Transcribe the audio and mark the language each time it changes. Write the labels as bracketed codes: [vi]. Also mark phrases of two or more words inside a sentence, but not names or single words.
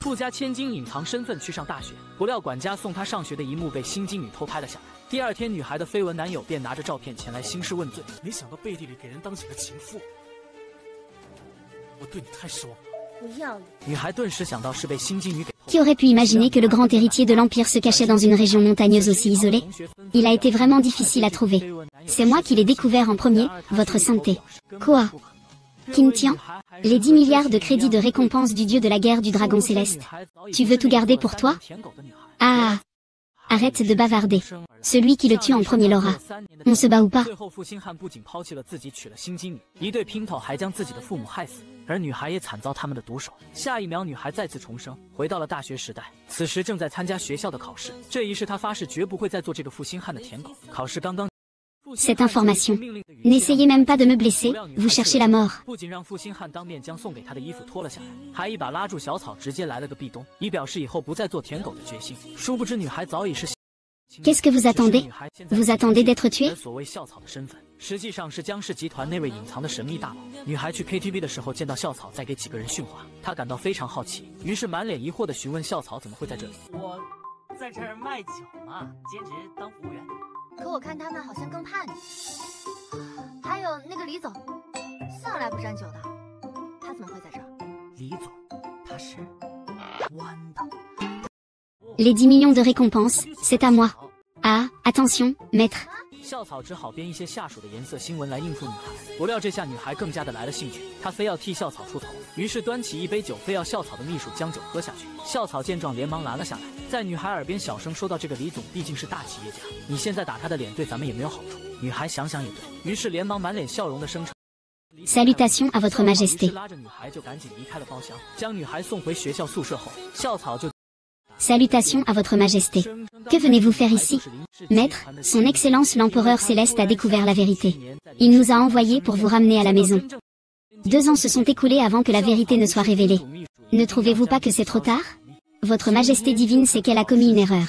[zh] 富家千金隐藏身份去上大学，不料管家送她上学的一幕被新金女偷拍了下来。第二天，女孩的绯闻男友便拿着照片前来兴师问罪。没想到背地里给人当起了情妇，我对你太失望了。不要脸！女孩顿时想到是被新金女给。 [fr] Qui aurait pu imaginer que le grand héritier de l'Empire se cachait dans une région montagneuse aussi isolée? Il a été vraiment difficile à trouver. C'est moi qui l'ai découvert en premier, votre sainteté. Quoi? Qin Tian? Les 10 milliards de crédits de récompense du dieu de la guerre du dragon céleste. Tu veux tout garder pour toi? Ah! Arrête de bavarder. Celui qui le tue en premier l'aura. On se bat ou pas? [zh] 最后，负心汉不仅抛弃了自己，娶了新金女，一对姘头还将自己的父母害死，而女孩也惨遭他们的毒手。下一秒，女孩再次重生，回到了大学时代。此时正在参加学校的考试，这一世她发誓绝不会再做这个负心汉的舔狗。考试刚刚。 [fr] Cette information. N'essayez même pas de me blesser, vous cherchez la mort. [zh] 不仅让负心汉当面将送给他的衣服脱了下来，还一把拉住小草，直接来了个壁咚，以表示以后不再做舔狗的决心。殊不知女孩早已是。 [fr] Qu'est-ce que vous attendez? Vous attendez d'être tué? [zh] 所谓校草的身份，实际上是江氏集团那位隐藏的神秘大佬。女孩去 KTV 的时候见到校草在给几个人训话，她感到非常好奇，于是满脸疑惑地询问校草怎么会在这里。我在这儿卖酒嘛，兼职当服务员。可我看他们好像更怕你。还有那个李总，向来不沾酒的，他怎么会在这儿？李总，他是弯的。 [fr] Les 10 millions de récompenses, c'est à moi. Ah, attention, maître. [zh] 校草只好编一些下属的颜色新闻来应付女孩，不料这下女孩更加的来了兴趣，她非要替校草出头，于是端起一杯酒，非要校草的秘书将酒喝下去。校草见状连忙拦了下来，在女孩耳边小声说道：“这个李总毕竟是大企业家，你现在打他的脸对咱们也没有好处。” 女孩想想也对，于是连忙满脸笑容的声称。 [fr] Salutations à votre majesté. [zh] 拉着女孩就赶紧离开了包厢，将女孩送回学校宿舍后，校草就。 [fr] Salutations à votre majesté. Que venez-vous faire ici? Maître, son excellence l'empereur céleste a découvert la vérité. Il nous a envoyés pour vous ramener à la maison. 2 ans se sont écoulés avant que la vérité ne soit révélée. Ne trouvez-vous pas que c'est trop tard? Votre majesté divine sait qu'elle a commis une erreur.